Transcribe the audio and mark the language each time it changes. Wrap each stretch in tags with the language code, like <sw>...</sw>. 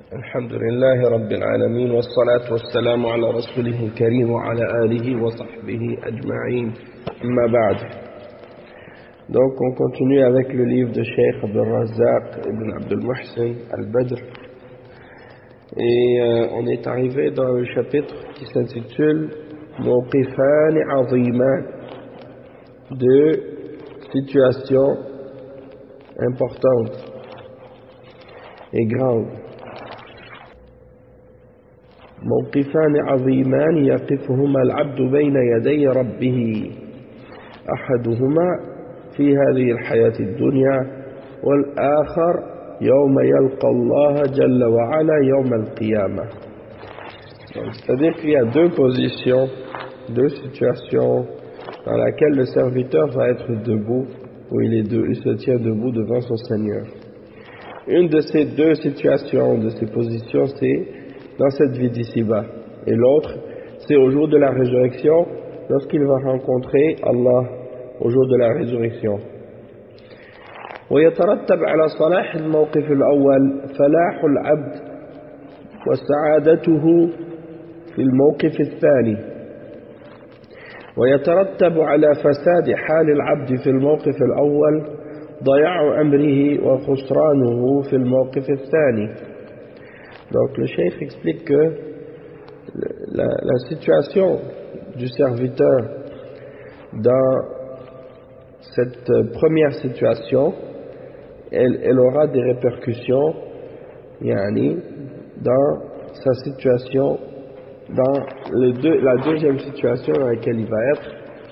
<ar>الحمد لله رب العالمين والصلاة والسلام على رسوله الكريم وعلى آله وصحبه أجمعين أما بعد.</ar> <fr>Donc on continue avec le livre de Cheikh Abdel Razak ibn Abdel Mohsen Al-Badr. Et on est arrivé dans le chapitre qui s'intitule Mawqifan Azimain, de situations importantes et grandes.</fr> <ar>موقفان عظيمان يقفهما العبد بين يدي ربه، أحدهما في هذه الحياة الدنيا، والآخر يوم يلقى الله جل وعلا يوم القيامة.</ar> <fr>C'est-à-dire qu'il y a deux positions, deux situations dans laquelle le serviteur va être debout, où il se tient debout devant son Seigneur. Une de ces deux situations, de ces positions, c'est dans cette vie d'ici-bas. Et l'autre, c'est au jour de la résurrection, lorsqu'il va rencontrer Allah au jour de la résurrection.</fr> <ar>ويترتب على صلاح الموقف الأول فلاح العبد وسعادته في الموقف الثاني. ويترتب على فساد حال العبد في الموقف الأول ضياع أمره وخسرانه في الموقف الثاني.</ar> <fr>Donc le cheikh explique que la situation du serviteur dans cette première situation, elle aura des répercussions, yani, dans sa situation, dans la deuxième situation dans laquelle il va être.</fr>